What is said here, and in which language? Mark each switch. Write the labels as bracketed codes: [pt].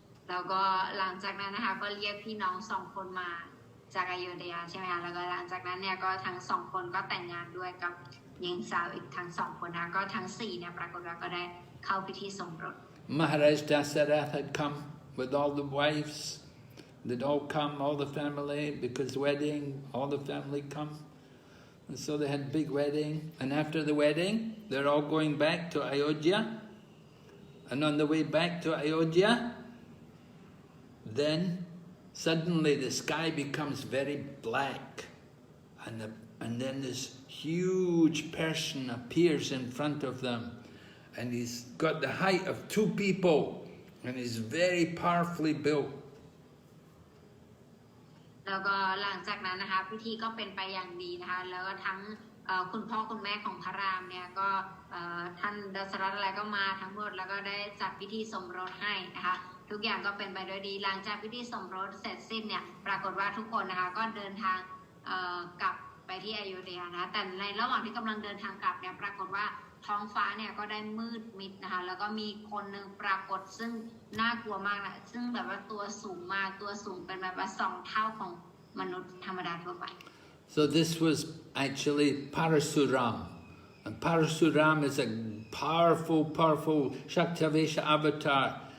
[th] แล้วก็หลังจากนั้นนะคะก็เรียกพี่น้อง2 คนมาจากอยุธยาใช่ไหมคะแล้วก็หลังจากนั้นเนี่ยก็ทั้ง2 คนก็แต่งงานด้วยกับหญิงสาวอีกทั้ง2 คนนะก็ทั้ง4เนี่ยปรากฏว่าก็ได้เข้าพิธีสมรส [en] Maharaj Dasarath had come with all the wives. They'd all come, all the family, because wedding, all the family come. And so they had a big wedding, and after the wedding, they're all going back to Ayodhya. And on the way back to Ayodhya, then suddenly the sky becomes very black, and then this huge person appears in front of them, and he's got the height of 2 people, and he's very powerfully built. [th] แล้วก็หลังจากนั้นนะคะพิธีก็เป็นไปอย่างดีนะคะแล้วก็ทั้ง คุณพ่อคุณแม่ของพระรามเนี่ยก็ท่านดชรัตน์อะไรก็มาทั้งหมดแล้วก็ได้จัดพิธีสมรสให้นะคะทุกอย่างก็เป็นไปด้วยดีหลังจากพิธีสมรสเสร็จสิ้นเนี่ยปรากฏว่าทุกคนนะคะก็เดินทางกลับไปที่อโยธยานะแต่ในระหว่างที่กำลังเดินทางกลับเนี่ยปรากฏว่าท้องฟ้าเนี่ยก็ได้มืดมิดนะคะแล้วก็มีคนหนึ่งปรากฏซึ่งน่ากลัวมากนะซึ่งแบบว่าตัวสูงมากตัวสูงเป็นแบบว่า2 เท่าของมนุษย์ธรรมดาทั่วไป [en] So this was actually Parasuram. And Parasuram is a powerful Shaktavesha avatar.